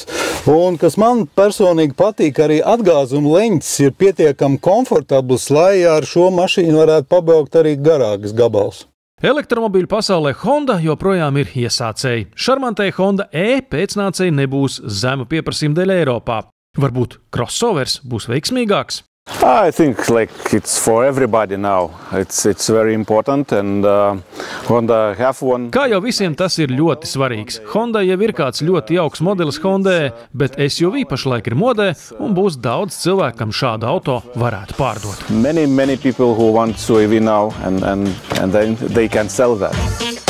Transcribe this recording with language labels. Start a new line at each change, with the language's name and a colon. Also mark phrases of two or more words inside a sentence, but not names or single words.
Latvian: Un, kas man personīgi patīk, arī atgāzuma leņķis ir pietiekami komfortabls, lai ar šo mašīnu varētu pabraukt arī garākas gabals. Elektromobīļu pasaulē Honda joprojām ir iesācēji. Šarmantai Honda E pēcnācēji nebūs zemu pieprasījumu dēļ Eiropā. Varbūt crossovers būs veiksmīgāks?
English: I think it's for everybody now. It's very important, and Honda have one.
Latvian: Kā jau visiem tas ir ļoti svarīgs. Honda jau ir kāds ļoti jauks modelis Hondai, bet SUV pašlaik ir modē un būs daudz cilvēkam šādu auto varētu pārdot.
English: Many people who want SUV now, and then they can sell that.